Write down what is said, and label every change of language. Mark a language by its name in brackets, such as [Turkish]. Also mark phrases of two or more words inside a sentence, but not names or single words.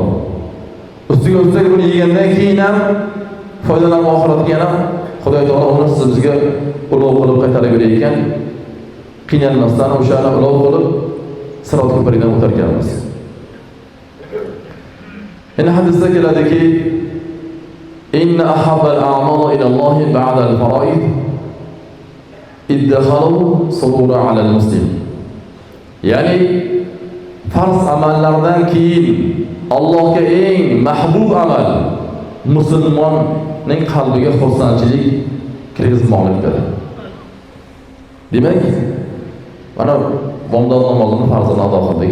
[Uzbek] Ustiga buni yegandan keyin ham foydalanib oxiratga ham Xudo taolo uni sizga ulug' qilib qaytarib berar ekan, qiynalmasdan o'shani ulug' qilib Sirot ko'prigidan o'tarkanmiz. Yana hadisda keladiki, [Arabic] إن أحب الأعمال إلى الله بعد الفرائض إدخال السرور على المسلم. [Uzbek] Ya'ni farz amallardan keyin Allohga eng mahbub amal musulmonning qalbiga xursandchilik kirgizmoqlik beradi. Demak, mana bomdod namozini farzini ado qildik.